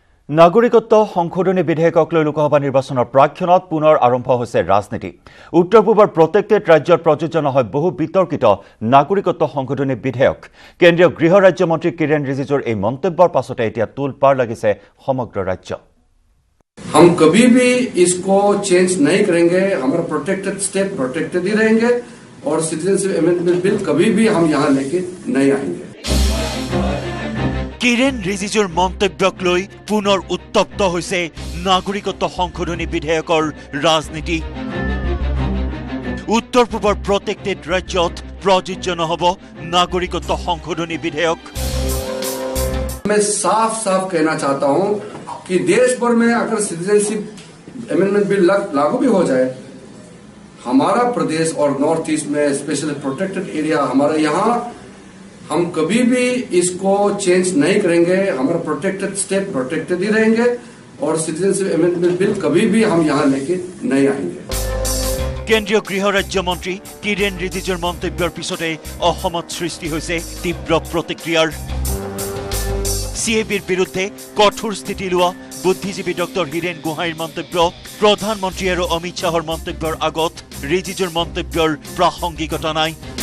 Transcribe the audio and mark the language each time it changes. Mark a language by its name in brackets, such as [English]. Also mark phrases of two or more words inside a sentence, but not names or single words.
[Assamese] নাগৰিকত্ব সংশোধনী বিধেয়কক লৈ লোকসভা নিৰ্বাচনৰ প্ৰাক্ষণত পুনৰ আৰম্ভ হৈছে ৰাজনীতি। উত্তৰ পূবৰ প্ৰত্যেকটো ৰাজ্যৰ প্ৰযোজন হয় বহু বিতৰ্কিত নাগৰিকত্ব সংশোধনী বিধেয়ক। কেন্দ্ৰীয় গৃহ ৰাজ্যমন্ত্ৰী কিৰেণ ৰিজিজুৰ এই মন্তব্যৰ পাছতে এতিয়া তোলপাৰ লাগিছে সমগ্ৰ ৰাজ্য। [Hindi] हम कभी भी इसको चेंज नहीं करेंगे, हमारा [English] protected state protected [Hindi] ही रहेंगे और [English] citizenship amendment bill [Hindi] कभी भी हम यहाँ लेके नहीं आएंगे। [Assamese] কিৰেণ ৰিজিজুৰ মন্তব্যক লৈ পুনৰ উত্তপ্ত হৈছে নাগৰিকত্ব সংশোধনী বিধেয়কৰ ৰাজনীতি। উত্তৰ পূবৰ প্ৰত্যেকটো ৰাজ্যত প্ৰযোজ্য নহব নাগৰিকত্ব সংশোধনী বিধেয়ক। [Hindi] मैं साफ साफ कहना चाहता हूं कि देश भर में अगर [English] citizenship amendment bill [Hindi] लागू भी हो जाए, हमारा प्रदेश और [English] north east [Hindi] में [English] specially protected area [Hindi] हमारा यहाँ, हम कभी भी इसको चेंज नहीं करेंगे, हमारा [English] protected state protected [Hindi] ही रहेंगे और [English] citizenship amendment bill [Hindi] कभी भी हम यहाँ लेके नहीं आएंगे। [Assamese] কেন্দ্ৰীয় গৃহ ৰাজ্যমন্ত্ৰী কিৰেণ ৰিজিজুৰ মন্তব্যৰ পিছতে অসমত সৃষ্টি হৈছে তীব্ৰ প্ৰতিক্ৰিয়াৰ। CABৰ বিৰুদ্ধে কঠোৰ স্থিতি লোৱা বুদ্ধিজীৱী ডক্টৰ হীৰেণ গোহাঁইৰ মন্তব্য, প্ৰধানমন্ত্ৰী আৰু অমিত শ্বাহৰ মন্তব্যৰ আগত ৰিজিজুৰ মন্তব্যৰ প্ৰাসংগিকতা নাই।